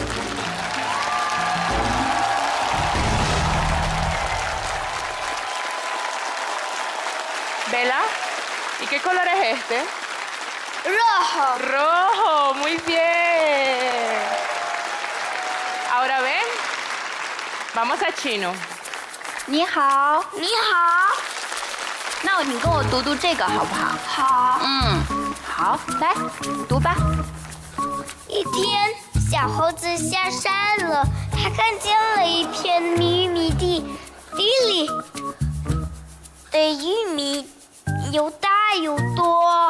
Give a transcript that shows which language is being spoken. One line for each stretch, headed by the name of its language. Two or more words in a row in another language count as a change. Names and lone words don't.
Spanish: Bella, ¿y qué color es este? ¡Rojo! Rojo, muy bien. Ahora ven, vamos a chino.
Chinese: 你好，你好，那你跟我读读这个好不好？好。好，来读吧。一天，小猴子下山了，他看见了一片玉米地，地里的玉米又大又多。